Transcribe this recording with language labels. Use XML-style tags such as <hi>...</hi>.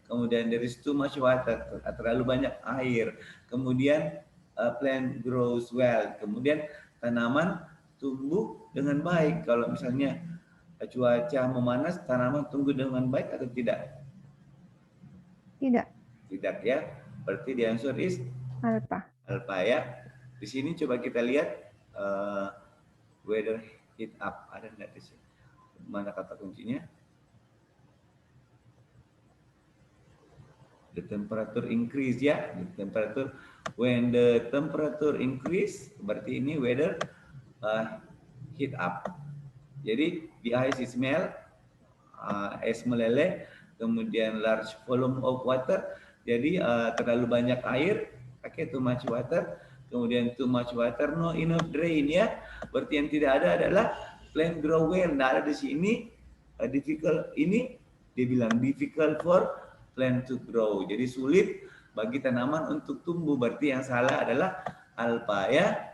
<en>Kemudian there is too much water,</en> <id>terlalu banyak air.</id> <en>Kemudian plant grows well.</en> <id>Kemudian tanaman tumbuh dengan baik. Kalau misalnya cuaca memanas, tanaman tumbuh dengan baik atau tidak? Tidak. Tidak ya. Berarti</id> <en>the answer is Alpha.</en> <id>Alpha ya. Di sini coba kita lihat</id> <en>weather heat up.</en> <id>Ada enggak di sini? Mana kata kuncinya?</id> <en>The temperature increase ya. The temperature, when the temperature increase, berarti ini weather heat up. Jadi the ice is melt,</en> <id>es meleleh,</id> <en>kemudian large volume of water.</en> <id>Jadi terlalu banyak air,</id> <en>too much water. Kemudian too much water, no enough drain ya.</en> <id>Berarti yang tidak ada adalah</id> <en>plant grow well.</en> <id>Nah ada di sini difficult, ini dia bilang</id> <en>difficult for plant to grow.</en> <id>Jadi sulit bagi tanaman untuk tumbuh. Berarti yang salah adalah alpha ya.</id>